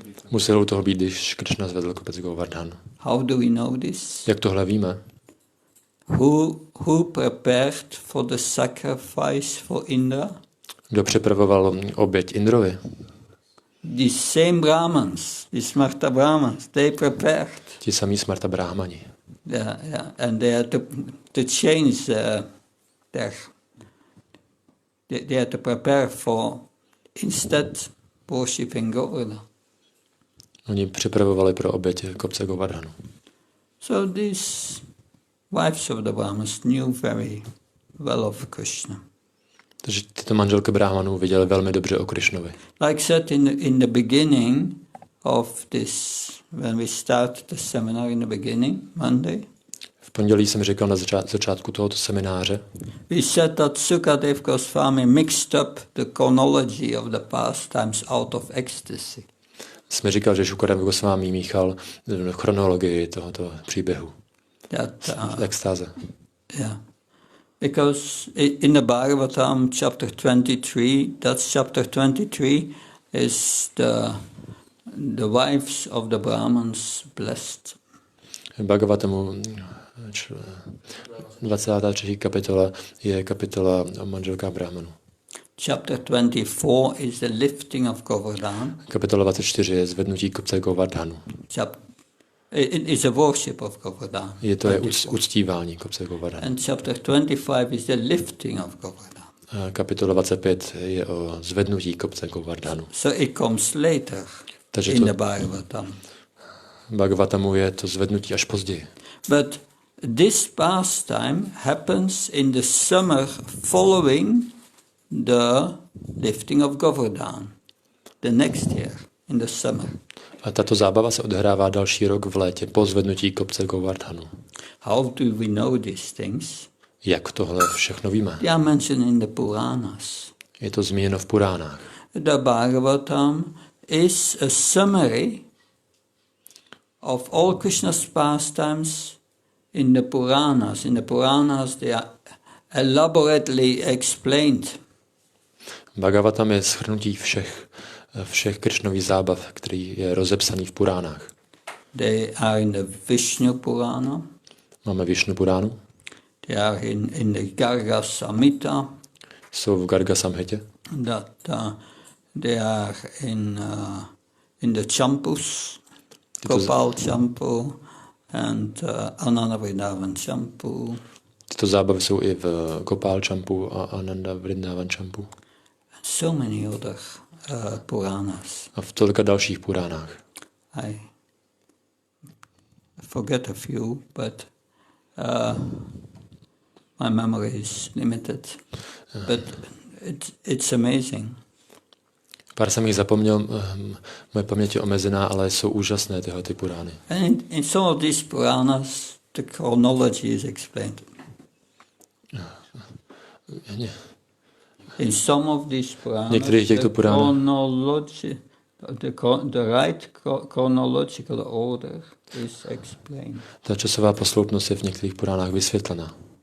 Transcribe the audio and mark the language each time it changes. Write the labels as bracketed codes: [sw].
[cs] musel u toho být, když Krishna zvedl kopec Govardhan. [en] How do we know this? [cs] Jak tohle víme? [en] Who prepared for the sacrifice for Indra? [cs] Kdo připravoval oběť Indrovi? [en] These same Brahmins, these Smarta Brahmins, they prepared. [cs] Ti samí Smarta Brahmani. [en] Yeah, and they had to change their. They had to prepare for instead worshipping Govardhan. [cs] Oni připravovali pro oběť kopce Govardhanu. [en] So these wives of the Brahmins knew very well of Krishna. [cs] Takže tyto manželky Brahmanů viděly velmi dobře o Krishnovi. [en] Like said in the beginning of this, when we start the seminar in the beginning, Monday, [cs] V pondělí jsem říkal na začátku tohoto semináře, [en] we said that Sukadev Goswami mixed up the chronology of the pastimes out of ecstasy. [cs] jsme říkal, že Šukadev Goswami míchal chronologii tohoto příběhu. Extáze. [en] Yeah. Because in the Bhagavatam, chapter 23, that's chapter 23, is the wives of the Brahmins blessed. [cs] V Bhagavatamu 23. kapitola je kapitola o manželkách Brahmanů. [en] Chapter 24 is the lifting of Govardhan. [cs] Kapitola 24 je zvednutí kopce Govardhanu. [en] It is a worship of Govardhan. [cs] Je to uctívání kopce Govardhanu. [en] And chapter 25 is the lifting of Govardhan. [cs] Kapitola 25 je o zvednutí kopce Govardhanu. [en] So it comes later. [cs] Takže [en] in the Bhagavatam. [cs] Bhagavatamu je to zvednutí až později. [en] But this pastime happens in the summer following the lifting of Govardhan. The next year, in the summer. [cs] A tato zábava se odehrává další rok v létě po zvednutí kopce Govardhanu. [en] How do we know these things? [cs] Jak tohle všechno víme? [en] They are mentioned in the Puranas. [cs] Je to zmíněno v Puránách. [en] The Bhagavatam is a summary of all Krishna's pastimes in the Puranas. In the Puranas they are elaborately explained. [cs] Bhagavatam je shrnutí všech Krishnových zábav, který je rozepsaný v Puránách. [en] They are in the Vishnu Purana. [cs] Máme Vishnu Puránu. [en] They are in the Garga Samhita. [cs] Jsou v Garga Samhitě. [en] That they are in the Champus, Gopal Champu, and Ananda Vrindavan Champu. [cs] Tyto zábavy jsou i v Gopal Champu a Ananda Vrindavan Champu. [en] So many other Puranas. [cs] A v tolika dalších Puránách. [en] I forget a few, but my memory is limited. But it's amazing. [cs] Pár jsem jich zapomněl, moje paměť je omezená, ale jsou úžasné tyhle ty Purány. [en] And in some of these Puranas, the chronology is explained. In some of these Puranas, the right chronological order is explained. [cs] Ta časová posloupnost je v některých Puránách vysvětlena.